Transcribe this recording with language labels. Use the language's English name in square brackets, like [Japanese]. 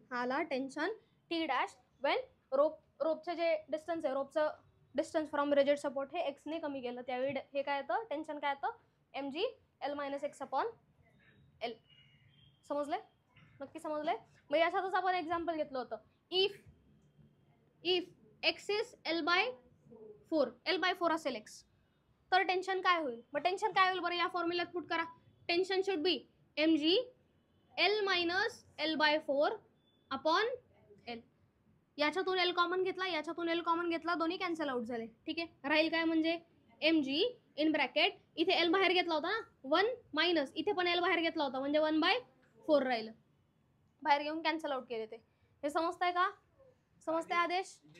[Marathi] हा आला tension T dash Wien रोपचं जे डिस्टन्स आहे, रोपचं डिस्टन्स फ्रॉम रिजिड सपोर्ट हे एक्सने कमी केलं त्यावेळी हे काय येतं, टेन्शन काय येतं, M G L minus x upon L. समजलंय, नक्की समजलंय. मग याच्यातच आपण एक्झाम्पल घेतलं होतं, [English] if x is L by 4 [Marathi] असेल एक्स, तर टेन्शन काय होईल. मग टेन्शन काय होईल बरं, या फॉर्म्युल्यात पुट करा. [English] Tension should be M G L minus L by 4 upon L. [Marathi] याच्यातून एल कॉमन घेतला, याच्यातून एल कॉमन घेतला, दोन्ही कॅन्सल आउट झाले. ठीक आहे, राहील काय म्हणजे एम जी इन ब्रॅकेट, इथे एल बाहेर घेतला होता ना 1 मायनस, इथे पण एल बाहेर घेतला होता म्हणजे 1/4 राहिलं. बाहेर घेऊन कॅन्सल आउट केले ते. हे समजतंय का, समजतंय आदेश.